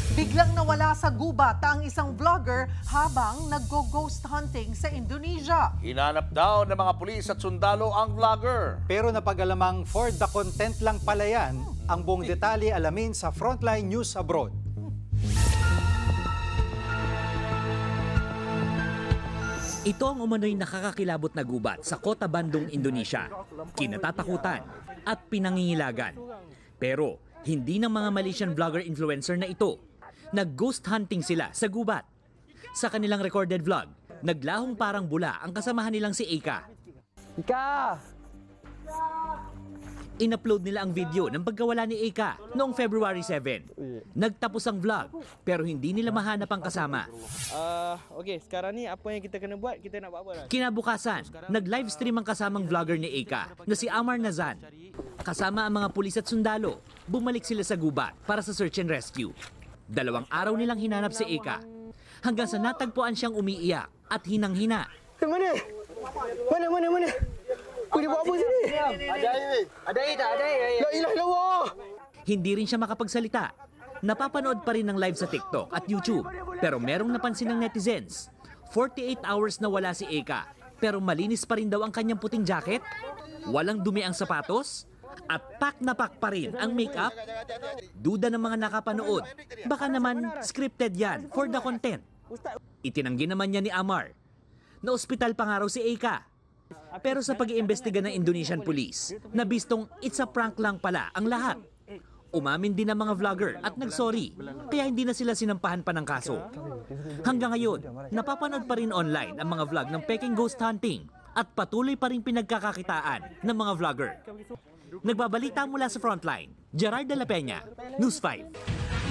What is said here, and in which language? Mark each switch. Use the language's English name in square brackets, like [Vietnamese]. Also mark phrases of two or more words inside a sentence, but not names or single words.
[Filipino] Biglang nawala sa gubat ang isang vlogger habang naggo- [English] ghost hunting [Filipino] sa Indonesia. Hinanap daw ng mga pulis at sundalo ang vlogger. Pero napagalamang [English] for the content [Filipino] lang pala yan. Ang buong detalye alamin sa Frontline News Abroad. Ito ang umano'y nakakakilabot na gubat sa Kota Bandung, Indonesia. Kinatatakutan at pinangingilagan. Pero hindi ng mga Malaysian vlogger-influencer na ito. Nag- [English] ghost hunting [Filipino] sila sa gubat. Sa kanilang [English] recorded vlog, [Filipino] naglahong parang bula ang kasamahan nilang si Eka. Ika! In-upload nila ang video ng pagkawala ni Eka noong February 7. Nagtapos ang vlog pero hindi nila mahanap ang kasama. [Malay] Okey, sekarang ni apa yang kita kena buat? Kita nak buat apa dah? [Filipino] Kinabukasan, nag-livestream ang kasamang vlogger ni Eka na si Amar Nazan. Kasama ang mga pulis at sundalo, bumalik sila sa gubat para sa [English] search and rescue. [Filipino] 2 araw nilang hinanap si Eka hanggang sa natagpuan siyang umiiyak at hinang-hina. [Malay] Mana? Mana? Dia buat apa sini? Ada air. Ada air tak? Ada air. [Arabic] لا إله إلا الله. [Filipino] Hindi rin siya makapagsalita. Napapanood pa rin ng live sa TikTok at YouTube. Pero merong napansin ng netizens. 48 hours na wala si Eka. Pero malinis pa rin daw ang kanyang puting jacket. Walang dumi ang sapatos. At pak na pak pa rin ang makeup. Duda ng mga nakapanood. Baka naman scripted yan [English] for the content. [Filipino] Itinanggi naman niya ni Amar na ospital pa nga raw si Eka. Pero sa pag-iimbestiga ng Indonesian police, nabistong [English] it's a prank [Filipino] lang pala ang lahat. Umamin din ang mga vlogger at nagsorry, kaya hindi na sila sinampahan pa ng kaso. Hanggang ngayon, napapanood pa rin online ang mga vlog ng Peking [English] ghost hunting [Filipino] at patuloy pa rin pinagkakakitaan ng mga vlogger. Nagbabalita mula sa Frontline, Gerard de la Peña, News 5.